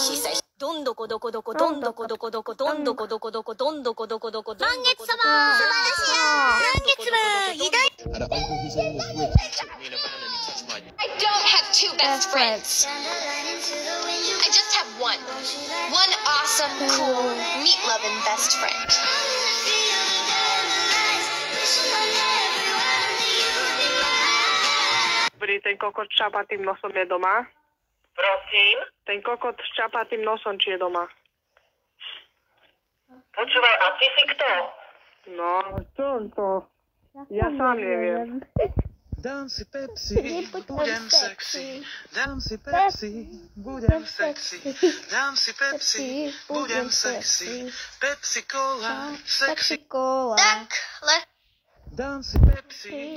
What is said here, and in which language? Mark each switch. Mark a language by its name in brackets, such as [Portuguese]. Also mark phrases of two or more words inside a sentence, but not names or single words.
[English] She say どんどこどこどこどんどこどこどこどんどこどこどこどんどこどこどこどんどこどこ [Japanese] 満月様素晴らしい満月は偉大 [English] I don't have two best friends. I just have one. One awesome, cool, meat-loving best friend. [Slovak] Dobrý, ten kokot s čapatým nosom je doma? Prosím? Ten kokot s čapatým nosom, či je doma? Počúvaj, a ty si kto? No, čo to? Ja sám neviem. Dám si Pepsi, budem sexy. Dám si Pepsi, budem sexy. Dám si Pepsi, budem sexy. Pepsi Cola, sexy. [Czech] Takhle, [Slovak] Dám si Pepsi.